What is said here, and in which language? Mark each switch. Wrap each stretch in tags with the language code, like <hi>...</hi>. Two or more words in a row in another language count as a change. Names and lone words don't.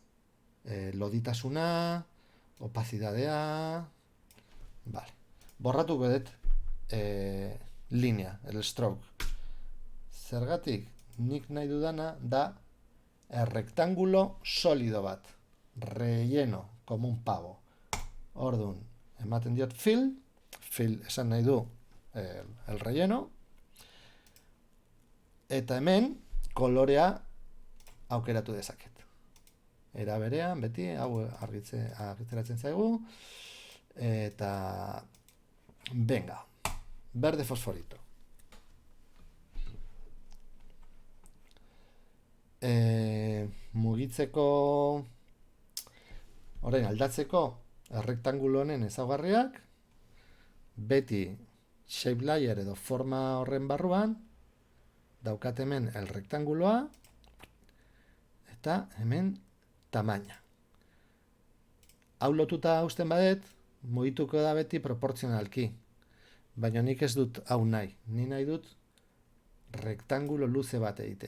<eu>Loditasuna, opazidadea, vale. Borratuko dut linea, el stroke. Zergatik, nik nahi dudana da</eu> <es>rectángulo sólido</es> <eu>bat,</eu> <es>relleno, como un pavo.</es> <eu>Orduan, ematen diot fill esan nahi du</eu> <es>el relleno,</es> <eu>eta hemen kolorea aukeratu dezaket. Era berean, beti, hau argiteratzen zaigu, eta</eu> <es>venga, verde fosforito.</es> <eu>Mugitzeko, orain aldatzeko errektangulo honen ezaugarriak, beti</eu> <en>shape layer</en> <eu>edo forma horren barruan, daukat hemen el rektanguloa, eta hemen tamaina. Hau lotuta uzten badet, mugituko da beti proportzionalki. Baina nik ez dut hau nahi. Ni nahi dut rektangulo luze bat egitea.</eu>